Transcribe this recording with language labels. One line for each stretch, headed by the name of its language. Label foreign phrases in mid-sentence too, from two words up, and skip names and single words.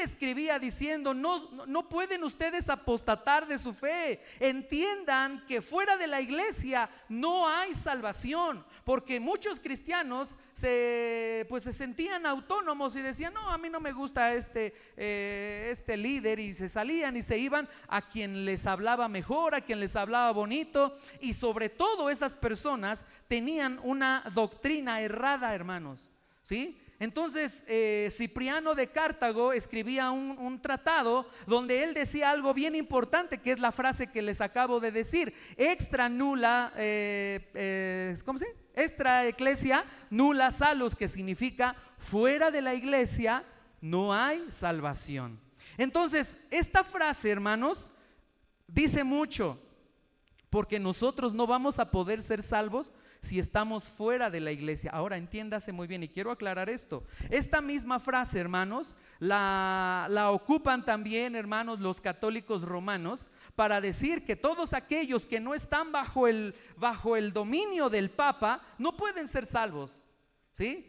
Spanish: escribía diciendo: no pueden ustedes apostatar de su fe, entiendan que fuera de la iglesia no hay salvación, porque muchos cristianos se sentían autónomos y decían: no, a mí no me gusta este líder, y se salían y se iban a quien les hablaba mejor, a quien les hablaba bonito, y sobre todo esas personas tenían una doctrina errada, hermanos, ¿sí? Entonces Cipriano de Cartago escribía un tratado donde él decía algo bien importante, que es la frase que les acabo de decir:
Latin: extra nulla,
Spanish: ¿cómo se dice?
Latin: Extra ecclesia nulla salus,
Spanish: que significa fuera de la iglesia no hay salvación. Entonces esta frase, hermanos, dice mucho, porque nosotros no vamos a poder ser salvos si estamos fuera de la iglesia. Ahora entiéndase muy bien, y quiero aclarar esto: esta misma frase, hermanos, la ocupan también, hermanos, los católicos romanos para decir que todos aquellos que no están bajo el dominio del Papa no pueden ser salvos, ¿sí?